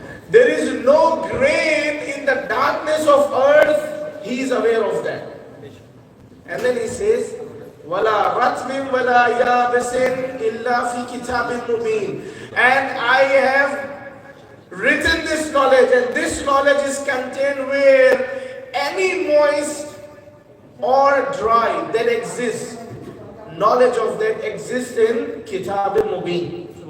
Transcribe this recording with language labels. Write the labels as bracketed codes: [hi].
[en] There is no grain in the darkness of earth, He is aware of that. And then He says, [ar] وَلَا رَتْمٍ وَلَا يَابِسٍ إِلَّا فِي كِتَابٍ مُبِينٍ. [en] And I have written this knowledge, and this knowledge is contained where any moist or dry that exists, knowledge of that exists in Kitab al-Mubin.